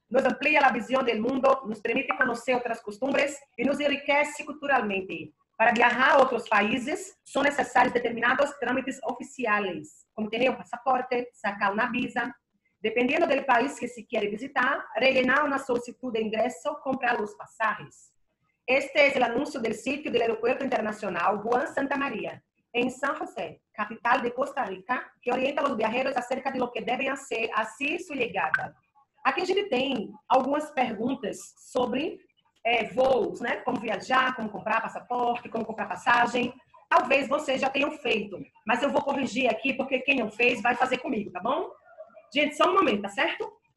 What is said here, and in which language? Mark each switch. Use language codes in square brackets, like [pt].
[pt] Nos amplia a visão do mundo, nos permite conhecer outras costumbres e nos enriquece culturalmente. Para viajar a outros países, são necessários determinados trâmites oficiais, como ter um passaporte, sacar uma visa. Dependendo do país que se quer visitar, rellenar uma solicitud de ingresso, comprar os pasajes. [es] Este es el anuncio del sitio del Aeropuerto Internacional Juan Santa María, en San José, capital de Costa Rica, que orienta a los viajeros acerca de lo que deben hacer así su llegada. [pt] Aqui a gente tem algumas perguntas sobre voos, né? Como viajar, como comprar passaporte, como comprar passagem. Talvez vocês já tenham feito, mas eu vou corrigir aqui, porque quem não fez vai fazer comigo, tá bom? Gente, só um momento, tá certo?